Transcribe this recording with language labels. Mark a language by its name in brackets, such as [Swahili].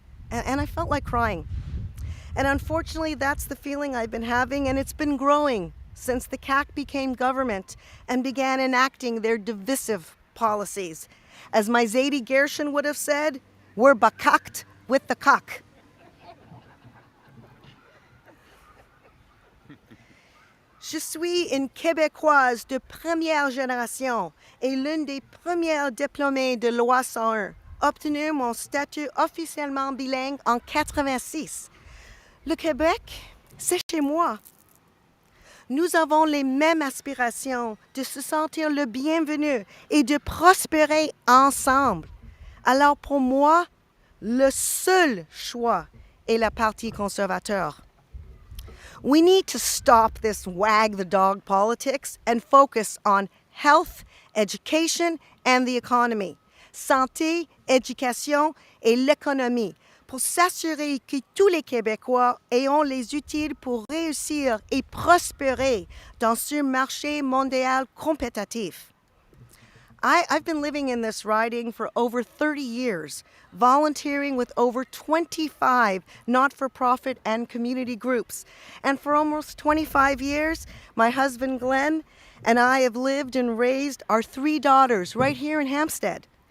[English] And I felt like crying. And unfortunately, that's the feeling I've been having, and it's been growing since the CAQ became government and began enacting their divisive policies. As my Zadie Gershon would have said, we're bakakt with the cock. [French] Je suis une Québécoise de première génération et l'une des premières diplômées de loi 101, obtenu mon statut officiellement bilingue en 86. Le Québec, c'est chez moi. Nous avons les mêmes aspirations de se sentir le bienvenu et de prospérer ensemble. Alors pour moi, Le seul choix est le Parti conservateur. [English] We need to stop this wag the dog politics and focus on health, education, and the economy. [French] Santé, éducation et l'économie pour s'assurer que tous les Québécois aient les outils pour réussir et prospérer dans ce marché mondial compétitif. [English] I've been living in this riding for over 30 years, volunteering with over 25 not-for-profit and community groups. And for almost 25 years, my husband Glenn and I have lived and raised our 3 daughters right here in Hampstead.